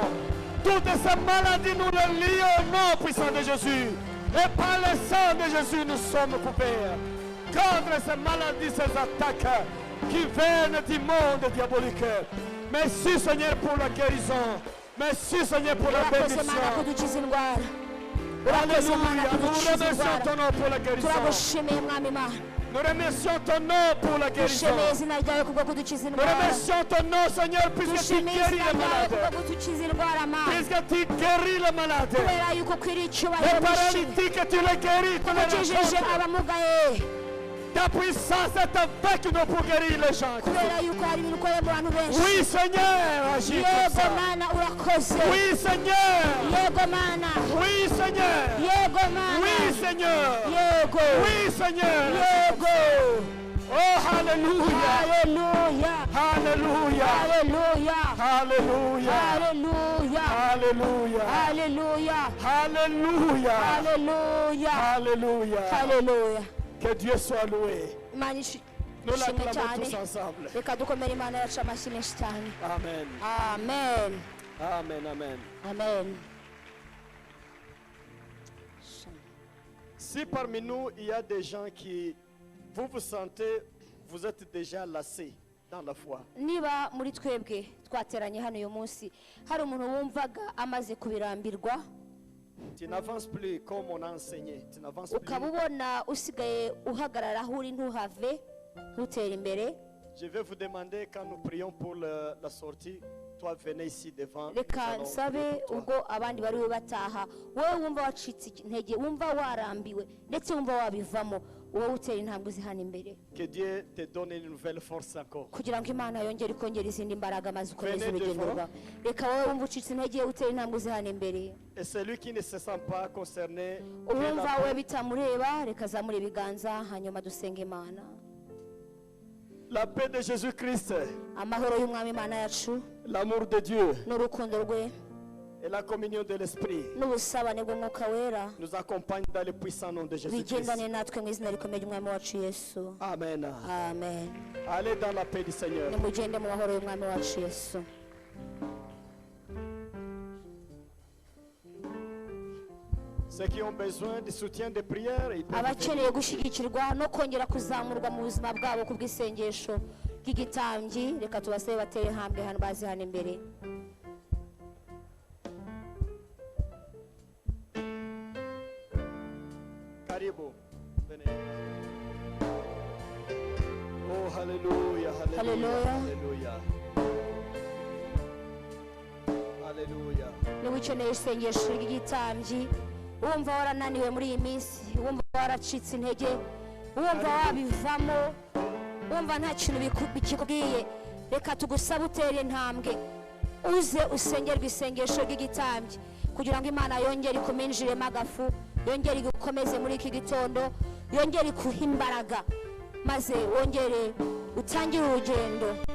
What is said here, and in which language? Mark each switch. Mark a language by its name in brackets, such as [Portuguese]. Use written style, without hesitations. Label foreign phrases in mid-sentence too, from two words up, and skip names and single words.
[French] Toutes ces maladies, nous les lions au nom puissant de Jésus. Et par le sang de Jésus, nous sommes coupés. Contre ces maladies, ces attaques qui viennent du monde diabolique. Merci Seigneur pour la guérison. Merci Seigneur pour la [Kinyarwanda] urakoze [French] bénédiction. [Kinyarwanda] mana kudukiza indwara urakoze mana [French] Alléluia. Nous [Kinyarwanda] kudukiza [French] remercions [Kinyarwanda] indwara [French] ton nom pour la guérison. [Kinyarwanda] turagushimiye mwami mana [French] Nous remercions ton nom pour la guérison. [Kinyarwanda] dushimiye izina ryawe kubwo kudukiza [French] Nous [Kinyarwanda] indwara [French] remercions ton nom Seigneur puisque tu [Kinyarwanda] dushimiye [French] guéris [Kinyarwanda] izina [French] les [Kinyarwanda] ryawe kubwo [French] malades. [Kinyarwanda] kudukiza indwara mana [French] Puisque tu guéris les malades. [Kinyarwanda] kubera yuko ukwiriye [French] Les [Kinyarwanda] icyubahiro n'ishimwe [French] paralytiques, tu les guéris. Tu les [Kinyarwanda] ukijije [French] rencontres. [Kinyarwanda] abamugaye [French] Ta puissance est avec nous pour guérir les gens. [Kinyarwanda] kubera yuko hari ibintu ukoreye mu bantu benshi [French] Oui Seigneur, agis comme [Kinyarwanda] yego [French] ça. [Kinyarwanda] mana urakoze [French] Oui Seigneur. [Kinyarwanda] yego mana [French] Oui Seigneur. [Kinyarwanda] yego mana [French] Oui Seigneur. [Kinyarwanda] yego [French] Oui Seigneur. [Kinyarwanda] yego [French] Oh Alléluia. [Kinyarwanda] haleluya [French] Alléluia. [Kinyarwanda] haleluya [French] Alléluia. [Kinyarwanda] haleluya [French] Alléluia. [Kinyarwanda] haleluya [French] Alléluia. [Kinyarwanda] haleluya [French] Alléluia. [Kinyarwanda] haleluya [French] Que Dieu soit loué. [Kinyarwanda] imana [French] Nous [Kinyarwanda] ishimwe [French] l'acclamons [Kinyarwanda] cyane [French] tous ensemble. [Kinyarwanda] reka dukomere imana yacu amashyi menshi cyane [French] Amen. [Kinyarwanda] amen [French] Amen. Amen. [Kinyarwanda] amen [French] Si parmi nous, il y a des gens qui, vous sentez, vous êtes déjà lassés dans la foi. [Kinyarwanda] niba muri twebwe twateranye hano uyu munsi hari umuntu wumvaga amaze kubirambirwa [French] Tu n'avances plus comme on a enseigné. Tu n'avances plus. [Kinyarwanda] ukaba ubona usigaye uhagarara aho uri ntuhave ntutere imbere [French] Je vais vous demander, quand nous prions pour la sortie, toi venez ici devant. [Kinyarwanda] reka [French] Nous allons [Kinyarwanda] nsabe [French] prier pour [Kinyarwanda] ubwo [French] toi. [Kinyarwanda] abandi bari bube bataha wowe wumva wacitse intege wumva warambiwe ndetse wumva wabivamo wowe utera intambwe uzi hano imbere [French] Que Dieu te donne une nouvelle force encore. [Kinyarwanda] kugira ngo imana yongere ikongera izindi mbaraga maze ukomeze [French] Venez [Kinyarwanda] urugendo [French] devant. [Kinyarwanda] rwawe reka wowe wumva ucitse intege utera intambwe uzi hano imbere [French] Et celui qui ne se sent pas concerné, que la [Kinyarwanda] uwumva [French] paix- [Kinyarwanda] we bitamureba reka azamure ibiganza hanyuma dusenge imana [French] la paix de Jésus-Christ, [Kinyarwanda] amahoro y'umwami imana yacu [French] l'amour de Dieu [Kinyarwanda] n'urukundo rwe [French] et la communion de l'Esprit [Kinyarwanda] n'ubusabane bw'umwuka wera [French] nous accompagnent dans le puissant nom de Jésus-Christ. [Kinyarwanda] bigendane natwe mu izina rikomeye ry'umwami wacu yesu [French] Amen. [Kinyarwanda] amen [French] Allez dans la paix du Seigneur. [Kinyarwanda] nimugende mu mahoro y'umwami wacu yesu [French] Ceux qui ont besoin de soutien de prière, ils peuvent [Kinyarwanda] abakeneye gushyigikirwa no kongera kuzamurwa mu buzima bwabo ku bw'isengesho ry'igitambyi reka tubasabe batere hambwe hano bazi hano imbere Karibu. [French] Venez. Oh, Alléluia, Alléluia, Alléluia. Alléluia. Alléluia. [Kinyarwanda] niba ukeneye isengesho ry'igitambyi wumva warananiwe muri iyi minsi wumva waracitse intege wumva wabivamo wumva nta kintu bikikubwiye reka tugusabe utere intambwe uze usengerwe isengesho ry'igitambyi kugira ngo imana yongere ikuminjiremo agafu yongere igukomeze muri iki gitondo yongere ikuhe imbaraga maze wongere utangire urugendo